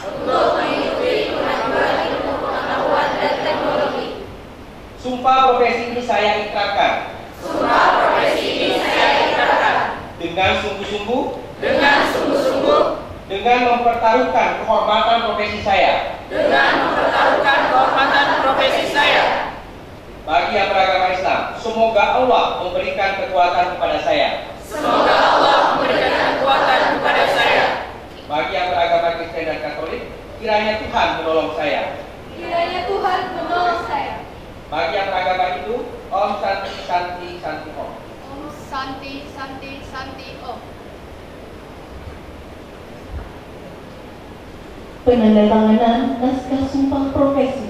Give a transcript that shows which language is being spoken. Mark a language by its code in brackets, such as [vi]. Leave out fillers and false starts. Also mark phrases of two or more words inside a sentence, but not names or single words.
[id] Sumpah profesi ini saya ikrarkan dengan sungguh-sungguh dengan mempertaruhkan kehormatan profesi saya bagi yang beragama Islam. Semoga Allah memberikan kekuatan kepada saya. Bagi yang beragama Kristen dan Katolik, kiranya Tuhan menolong saya. Bagi yang beragama Hindu, [sa] Om Santi Santi Santi Om. Om Santi Santi Santi Om. [id] Penandatanganan naskah sumpah profesi.